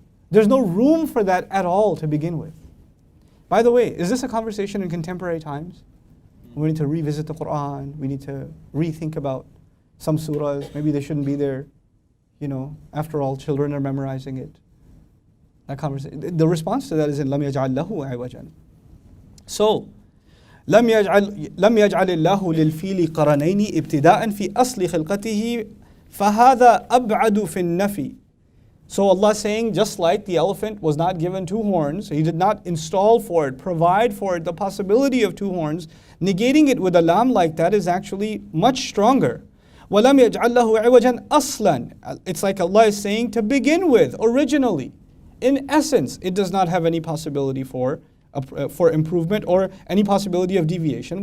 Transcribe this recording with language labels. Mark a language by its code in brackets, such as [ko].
[en] There's no room for that at all to begin with. By the way, is this a conversation in contemporary times? We need to revisit the Quran, we need to rethink about some surahs, maybe they shouldn't be there. You know, after all, children are memorizing it. That conversation. The response to that is in [ar] لم يجعل له عوجا. [en] So, [ar] لم يجعل الله للفيل قرنين ابتداء في أصل خلقته فهذا أبعد في النفي. [en] So Allah is saying, just like the elephant was not given two horns, He did not install for it, provide for it the possibility of two horns, negating it with a lam like that is actually much stronger. [ar] وَلَمْ يَجْعَلْ لَهُ عِوَجًا أَصْلًا. [en] It's like Allah is saying to begin with, originally. In essence, it does not have any possibility for improvement or any possibility of deviation.